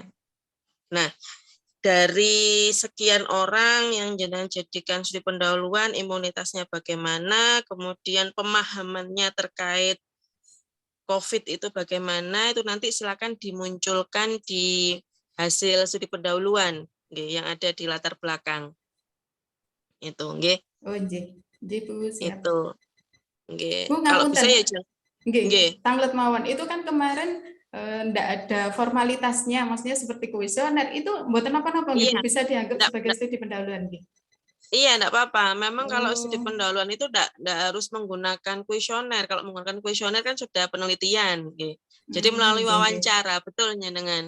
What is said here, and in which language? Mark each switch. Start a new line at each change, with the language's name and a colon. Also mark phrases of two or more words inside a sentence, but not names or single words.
Indonesian: Nah, dari sekian orang yang jenengan jadikan studi pendahuluan, imunitasnya bagaimana, kemudian pemahamannya terkait COVID itu bagaimana, itu nanti silakan dimunculkan di hasil studi pendahuluan yang ada di latar belakang. Itu, nggih. Oh, nggih. Nggih, Bu, siap. Itu. Nggih. Bu, kalau bisa ya, nggih.
Javanese: Tanglet mawon
Indonesian: itu kan kemarin enggak ada formalitasnya, maksudnya seperti kuesioner itu mboten apa-apa gitu, bisa dianggap sebagai studi pendahuluan nggih. Iya, enggak apa-apa. Memang kalau studi pendahuluan itu enggak harus menggunakan kuesioner. Kalau menggunakan kuesioner kan sudah penelitian, gitu. Jadi melalui wawancara, betul dengan.